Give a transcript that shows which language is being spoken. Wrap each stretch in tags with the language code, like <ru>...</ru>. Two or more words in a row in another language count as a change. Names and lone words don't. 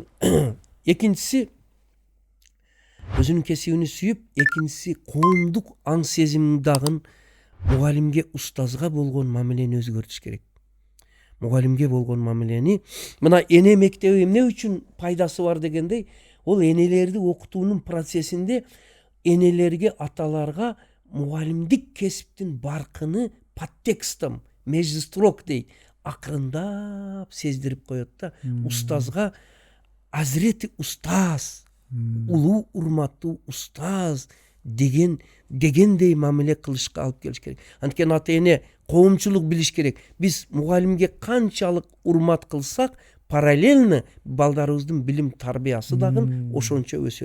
<ky>Экинчиси өзүнүн кесибин сүйүп, экинчиси коомдук аң сезим дагы мугалимге, устазга болгон мамилени өзгөртүш керек. Мугалимге болгон мамилени, мына эне мектеби эмне үчүн пайдасы бар дегендей, ол энелерди окутуунун процессинде энелерге, аталарга мугалимдик кесиптин баркыны</ky> <ru>подтекстом, между строк</ru> <ky>дейт, акырындап сездирип коет да. Устазга Азирети устаз, улуу урматтуу устаз дегендей мамиле кылышка алып келиш керек. Анткени ата эне коомчулук билиш керек. Биз мугалимге канчалык урмат кылсак, параллельно балдарыбыздын билим тарбиясы дагы ошончо өсөт.</ky>